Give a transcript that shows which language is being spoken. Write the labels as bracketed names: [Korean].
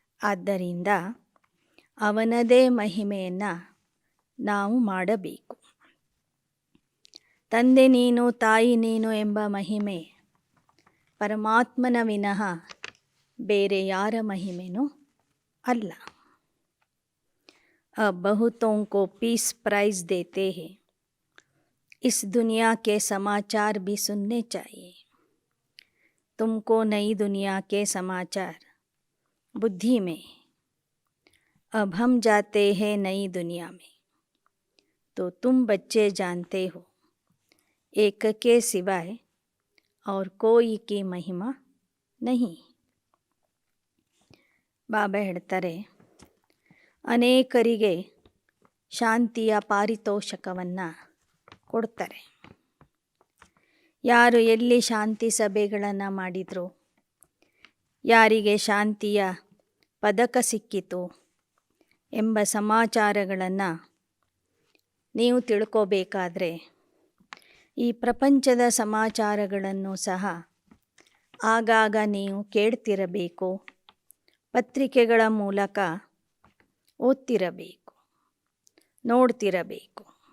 [Kannada] ಆದ್ದರಿಂದ ಅವನದೇ ಮಹಿಮೆಯನ್ನು ನಾವು ಮಾಡಬೇಕು. ತಂದೆ ನೀನು, ತಾಯಿ ನೀನು ಎಂಬ ಮಹಿಮೆ ಪರಮಾತ್ಮನ ವಿನಃ ಬೇರೆ ಯಾರ ಮಹಿಮೆನೂ ಅಲ್ಲ. [Hindi] अब बहुतों को पीस प्राइज देते हैं, इस दुनिया के समाचार भी सुनने चाहिए. तुमको नई दुनिया के समाचार बुद्धि में, अब हम जाते हैं नई दुनिया में, तो तुम बच्चे जानते हो एक के सिवाय और कोई की महिमा नहीं. [Kannada] ಬಾಬಾ ಹೇಳ್ತಾರೆ, ಅನೇಕರಿಗೆ ಶಾಂತಿಯ ಪಾರಿತೋಷಕವನ್ನು ಕೊಡ್ತಾರೆ. ಯಾರು ಎಲ್ಲಿ ಶಾಂತಿ ಸಭೆಗಳನ್ನು ಮಾಡಿದ್ರು, ಯಾರಿಗೆ ಶಾಂತಿಯ ಪದಕ ಸಿಕ್ಕಿತು ಎಂಬ ಸಮಾಚಾರಗಳನ್ನು ನೀವು ತಿಳ್ಕೋಬೇಕಾದ್ರೆ ಈ ಪ್ರಪಂಚದ ಸಮಾಚಾರಗಳನ್ನು ಸಹ ಆಗಾಗ ನೀವು ಕೇಳ್ತಿರಬೇಕು, ಪತ್ರಿಕೆಗಳ ಮೂಲಕ ಓದ್ತಿರಬೇಕು, ನೋಡ್ತಿರಬೇಕು.